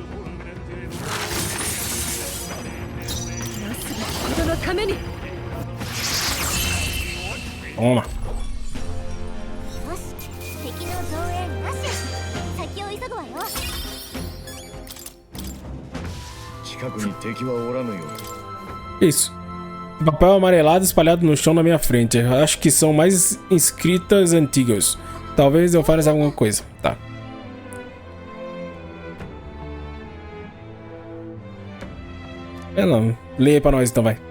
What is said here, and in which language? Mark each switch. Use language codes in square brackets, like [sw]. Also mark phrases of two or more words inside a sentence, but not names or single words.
[ja] 人のために [pt] Toma. [ja] よし敵の増援なし先を急ぐわよ近くに敵はおらぬよう。 [pt] Isso. Papel amarelado espalhado no chão na minha frente. Acho que são mais escritas antigas. Talvez eu faça alguma coisa. Tá. É não. Leia aí pra nós então, vai.